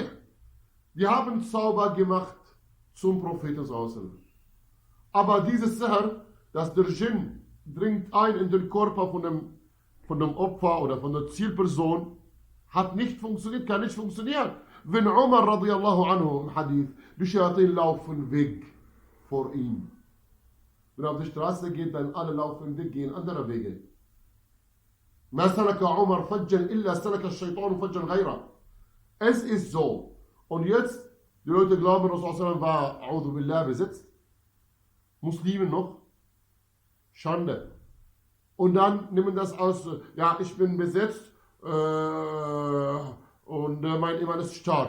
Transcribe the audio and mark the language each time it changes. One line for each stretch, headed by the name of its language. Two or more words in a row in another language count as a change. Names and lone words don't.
German: Die haben Zauber gemacht zum Propheten. Aber dieses Sihr, dass der Djinn dringt ein in den Körper von dem Opfer oder von der Zielperson, hat nicht funktioniert, kann nicht funktionieren. Wenn Umar
Arabic: رضي الله عنه
German: im Hadith, die Shayatin laufen weg vor ihm. Wenn er auf die Straße geht, dann alle laufen weg, gehen andere Wege.
Arabic: ما سلك عمر فجا إلا سلك الشيطان فجا غيره.
German: Es ist so. Und jetzt, die Leute glauben, Rasulullah war,
Arabic: أعوذ بالله,
German: besetzt. Muslimen noch. Schande. Und dann nehmen das aus, ja, ich bin besetzt und mein Iman ist stark.